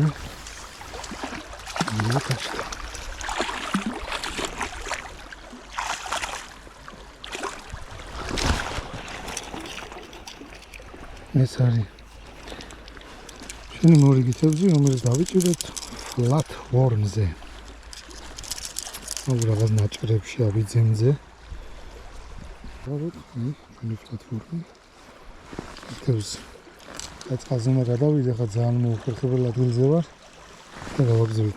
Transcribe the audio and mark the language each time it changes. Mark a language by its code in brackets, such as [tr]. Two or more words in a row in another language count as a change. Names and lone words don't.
[ka] ეს არის შენი მორიგი თევზი, რომელიც დავიჭირეთ [en] flat worm- [ka] ზე. რაღაც ნაჭრებში ავიძემზე. ჩვენი [en] flat worm- [ka] ი. თევზი. წყალზე უნდა გადავიდე, ხა ძალიან მოუხერხებელ ადგილზე ვარ. და გავაგზავნით.